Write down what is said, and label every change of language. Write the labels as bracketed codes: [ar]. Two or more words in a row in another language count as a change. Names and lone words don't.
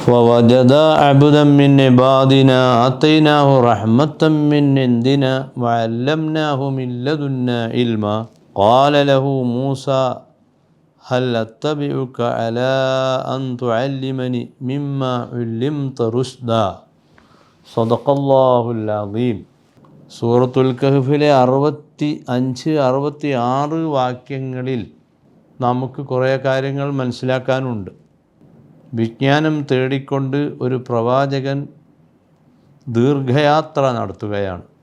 [ar] فوجدا عبدا من عبادنا آتيناه رحمة من عندنا وعلمناه من لدنا علما قال له موسى هل أتبعك على أن تعلمني مما علمت رشدا صدق الله العظيم. [ml] സൂറത്തുൽ കഹ്ഫിലെ 65-66 വാക്യങ്ങളിൽ നമുക്ക് കുറേ കാര്യങ്ങൾ മനസ്സിലാക്കാനുണ്ട്. വിജ്ഞാനം തേടിക്കൊണ്ട് ഒരു പ്രവാചകൻ ദീർഘയാത്ര നടത്തുകയാണ്.